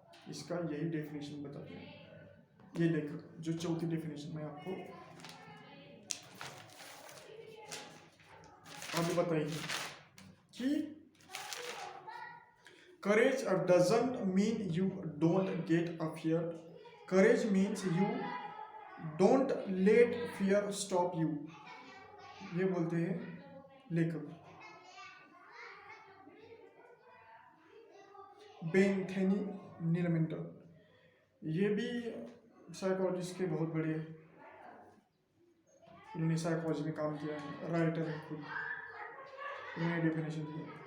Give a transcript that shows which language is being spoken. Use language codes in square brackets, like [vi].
[hi] इसका यही डेफिनेशन बताते हैं ये लेखक। जो चौथी डेफिनेशन मैं आपको अभी बताइए कि [en] courage doesn't mean you don't get a fear. Courage means you don't let fear stop you. [hi] ये बोलते हैं लेखक बेंथेनी नीलमिंटर। ये भी साइकोलॉजिस्ट के बहुत बड़े, इन्होंने साइकोलॉजी में काम किया है, राइटर है खुद, इन्होंने डेफिनेशन दिया।